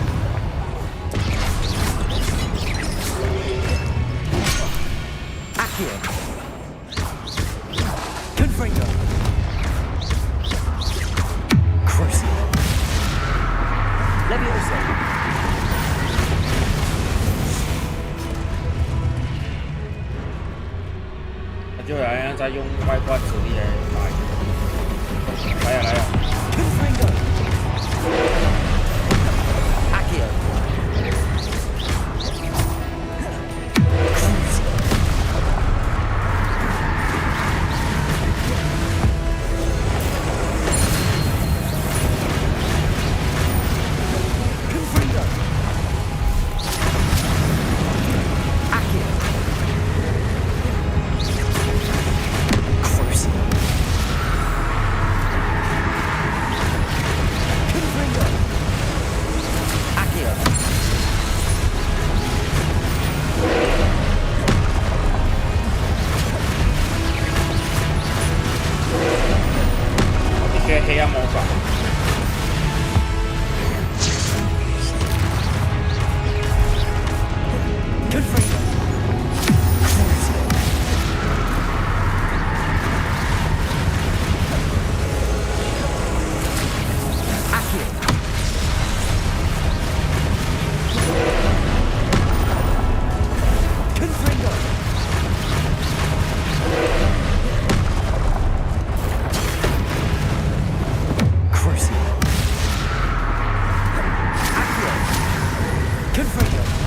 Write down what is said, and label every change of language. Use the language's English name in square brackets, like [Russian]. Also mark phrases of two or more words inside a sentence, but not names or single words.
[Latin] Accio. Confringo. Crucio. Levioso. [Chinese] 他就好像在用外挂指力来打。来呀来呀！ [Latin] Confringo. Accio. Crucio. Confringo. Accio. Crucio. Confringo. Accio. [Chinese] 你学黑暗魔法。 [Latin] Confringo. Crucio. Accio. Confringo. Crucio. Accio. Confringo.